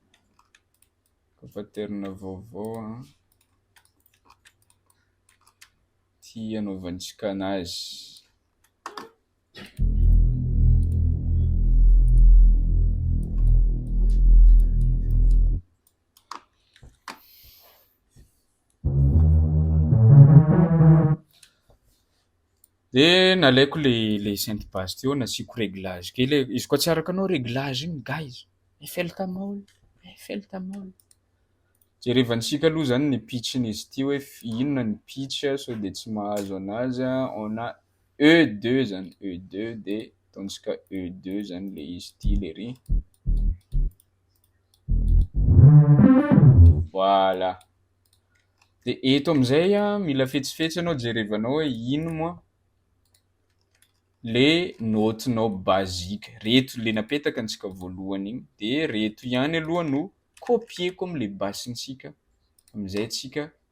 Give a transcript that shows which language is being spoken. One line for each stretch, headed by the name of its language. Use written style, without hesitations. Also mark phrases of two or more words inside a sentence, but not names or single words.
Malagasy: ty anaovantsika anazy de nalaiko le
French: sainte basse
Malagasy: teo nasiako réglage kely izy koa tsy arakanao réglage igny guys Eiffel Tower jerevantsika aloha zany ny pitchin'izy ty hoe inona ny pitch so de tsy mahazo anazy on a E2 zany E2 de ataontsika E2 zany le izy ty le ry voilà. De eto am'zay mila fetsifetsy anao jerevanao hoe ino moa le notenao basique reto le napetaka antsika voalohany igny de reto ihany aloha no copieko am'le bassintsika am'zay tsika